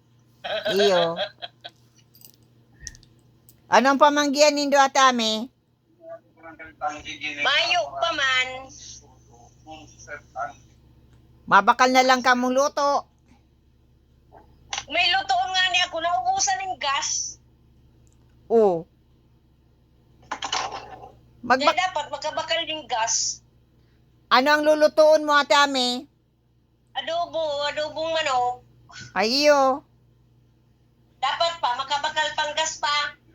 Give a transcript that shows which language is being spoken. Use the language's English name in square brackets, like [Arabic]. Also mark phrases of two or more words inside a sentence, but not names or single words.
[Bikol] Iyo. Anong pamanggihan nindo atame? Mayo pa man. Mabakal na lang kamong luto. May lutoon nga niya ako. [Filipino] Naubusan ng gas. [Bikol] Oh. Kaya dapat magkabakal ng gas. Ano ang lulutuon mo atame? Adobong manok. Ay iyo. Dapat pa, makabakal pang gas pa.